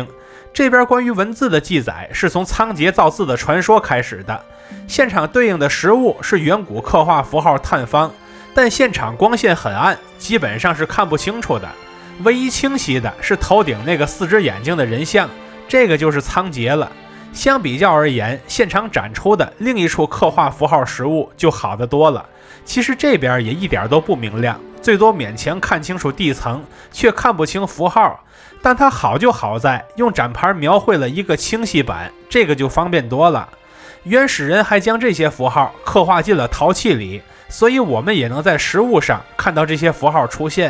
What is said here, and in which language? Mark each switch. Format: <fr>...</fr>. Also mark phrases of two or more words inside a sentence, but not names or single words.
<zh>這邊關於文字的記載是從倉頡造字的傳說開始的，現場對應的實物是遠古刻畫符號探方，但現場光線很暗，基本上是看不清楚的。唯一清晰的是頭頂那個4隻眼睛的人像，這個就是倉頡了。相比較而言，現場展出的另一處刻畫符號實物就好得多了。其實這邊也一點都不明亮，最多勉強看清楚地层，卻看不清符號。但它好就好在用展盘描繪了一個清晰版，這個就方便多了。原始人還將這些符號刻畫進了陶器裡，所以我們也能在實物上看到這些符號出現。</zh>